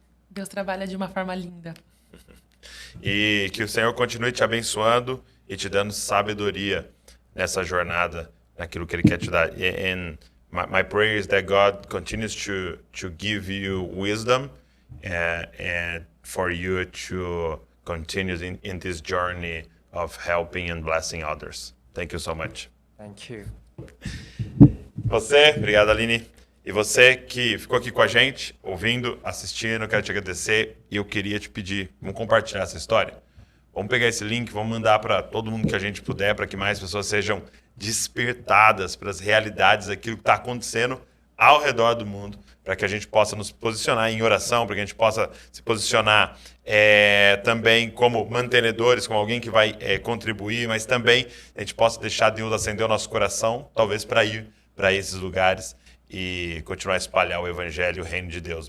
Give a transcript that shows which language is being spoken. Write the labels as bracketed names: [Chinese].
[Portuguese] Deus trabalha de uma forma linda. E que o Senhor continue te abençoando e te dando sabedoria nessa jornada, naquilo que Ele quer te dar. [English] And my prayer is that God continues to give you wisdom and for you to continue in this journey of helping and blessing others. Thank you so much. Thank you. [Portuguese] Você, obrigado, Aline. E você que ficou aqui com a gente, ouvindo, assistindo, quero te agradecer e eu queria te pedir, vamos compartilhar essa história? Vamos pegar esse link, vamos mandar para todo mundo que a gente puder, para que mais pessoas sejam despertadas para as realidades daquilo que está acontecendo ao redor do mundo, para que a gente possa nos posicionar em oração, para que a gente possa se posicionar também como mantenedores, como alguém que vai contribuir, mas também a gente possa deixar Deus acender o nosso coração, talvez para ir para esses lugares e continuar a espalhar o Evangelho, o Reino de Deus.